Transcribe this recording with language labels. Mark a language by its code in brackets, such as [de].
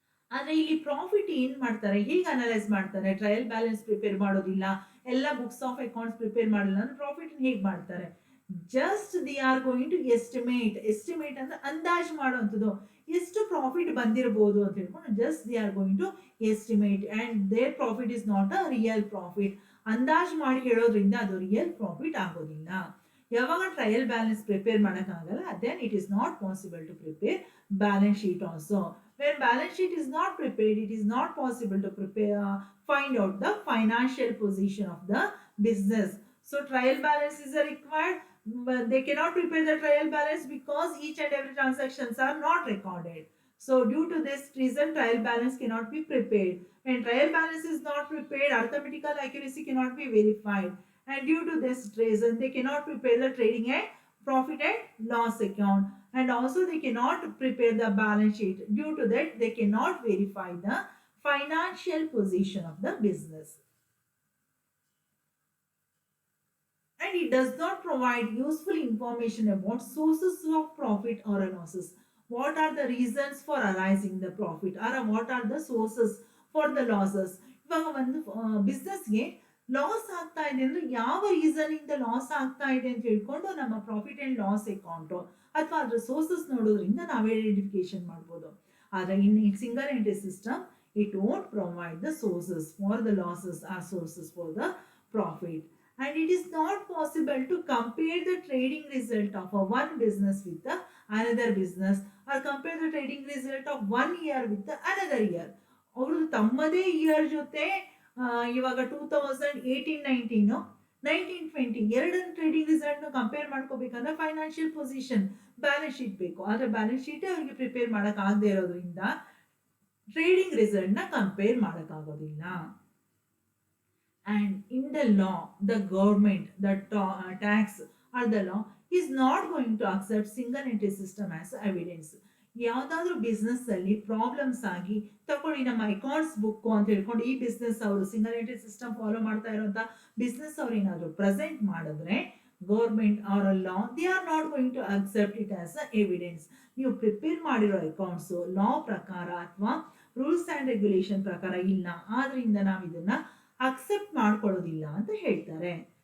[kn] ಆದ್ರೆ ಇಲ್ಲಿ ಪ್ರಾಫಿಟ್ ಏನ್ ಮಾಡ್ತಾರೆ, ಹೇಗೆ ಅನಲೈಸ್ ಮಾಡ್ತಾರೆ, ಟ್ರಯಲ್ ಬ್ಯಾಲೆನ್ಸ್ ಪ್ರಿಪೇರ್ ಮಾಡೋದಿಲ್ಲ, ಎಲ್ಲ ಬುಕ್ಸ್ ಆಫ್ ಅಕೌಂಟ್ಸ್ ಪ್ರಿಪೇರ್ ಮಾಡಲ್ಲ ಅಂದ್ರೆ ಪ್ರಾಫಿಟ್ ಹೇಗೆ ಮಾಡ್ತಾರೆ, [en] just they are going to estimate [kn] ಅಂದ್ರೆ ಅಂದಾಜು ಮಾಡುವಂಥದ್ದು, ಎಷ್ಟು ಪ್ರಾಫಿಟ್ ಬಂದಿರಬಹುದು ಅಂತ ಹೇಳ್ಕೊಂಡು [en] Just they are going to estimate and their profit is not a real profit. [kn] ಅಂದಾಜು ಮಾಡಿ ಹೇಳೋದ್ರಿಂದ ಅದು ರಿಯಲ್ ಪ್ರಾಫಿಟ್ ಆಗೋದಿಲ್ಲ. ಯಾವಾಗ ಟ್ರಯಲ್ ಬ್ಯಾಲೆನ್ಸ್ ಪ್ರಿಪೇರ್ ಮಾಡೋಕ್ಕಾಗಲ್ಲ, [en] Then it is not possible to prepare balance sheet also. When balance sheet is not prepared, it is not possible to find out the financial position of the business. So trial balance is required, but they cannot prepare the trial balance because each and every transactions are not recorded. So due to this reason, trial balance cannot be prepared. When trial balance is not prepared, arithmetical accuracy cannot be verified. And due to this reason, they cannot prepare the trading and profit and loss account. And also they cannot prepare the balance sheet. Due to that, they cannot verify the financial position of the business. And it does not provide useful information about sources of profit or losses. What are the reasons for arising the profit or what are the sources for the losses? [kn] ಇವಾಗ ಒಂದು ಬಿಸ್ನೆಸ್ಗೆ loss ಆಗ್ತಾ ಇದೆ ಅಂದ್ರೆ ಯಾವ reason ಇಂದ loss ಆಗ್ತಾ ಇದೆ ಅಂತ ಹೇಳ್ಕೊಂಡು ನಮ್ಮ ಪ್ರಾಫಿಟ್ ಅಂಡ್ ಲಾಸ್ ಅಕೌಂಟ್ ಅಥವಾ ಅದ್ರ ಸೋರ್ಸಸ್ ನೋಡೋದ್ರಿಂದ ನಾವು ಐಡೆಂಟಿಫಿಕೇಶನ್ ಮಾಡ್ಬೋದು. [en] ಆದ್ರೆ in single entry system it won't provide the sources for the losses or sources for the profit. And it is not possible to compare the trading result of one business with the another business or compare the trading result of 1 year with the another year. [kn] ಅವರು ತಮ್ಮದೇ year ಜೊತೆ ಇವಾಗ 2018-19 19-20 ಎರಡನ್ನು trading result compare ಮಾಡ್ಕೋಬೇಕಂದ್ರೆ financial position balance sheet ಬೇಕು. ಆದ್ರೆ balance sheet ಅವರಿಗೆ prepare ಮಾಡಕ್ ಆಗದೆ ಇರೋದ್ರಿಂದ ಟ್ರೇಡಿಂಗ್ ರಿಸಲ್ಟ್ ನ ಕಂಪೇರ್ ಮಾಡಕ್ ಆಗೋದಿಲ್ಲ. [en] And in the law, the government, the tax or the law is not going to accept single entry system as evidence. [kn] ಯಾವ್ದಾದ್ರು ಬಿಸ್ನೆಸ್ ಅಲ್ಲಿ ಪ್ರಾಬ್ಲಮ್ಸ್ ಆಗಿ ತಗೊಳ್ಳಿ ನಮ್ಮ ಅಕೌಂಟ್ಸ್ ಬುಕ್ ಅಂತ ಹೇಳ್ಕೊಂಡು ಈ ಬಿಸ್ನೆಸ್ ಅವರು ಸಿಂಗಲ್ ಎಂಟ್ರಿ ಸಿಸ್ಟಮ್ ಫಾಲೋ ಮಾಡ್ತಾ ಇರುವಂತ ಬಿಸ್ನೆಸ್ ಅವ್ರು ಏನಾದ್ರು ಪ್ರೆಸೆಂಟ್ ಮಾಡಿದ್ರೆ ಗೌರ್ಮೆಂಟ್ ಅವರ ಲಾ [en] They are not going to accept it as a evidence. [kn] ನೀವು ಪ್ರಿಪೇರ್ ಮಾಡಿರೋ ಅಕೌಂಟ್ಸ್ ಲಾ ಪ್ರಕಾರ ಅಥವಾ ರೂಲ್ಸ್ ಅಂಡ್ ರೆಗ್ಯುಲೇಷನ್ ಪ್ರಕಾರ ಇಲ್ಲ, ಆದ್ರಿಂದ ನಾವು ಇದನ್ನ ಅಕ್ಸೆಪ್ಟ್ ಮಾಡ್ಕೊಳ್ಳೋದಿಲ್ಲ ಅಂತ ಹೇಳ್ತಾರೆ.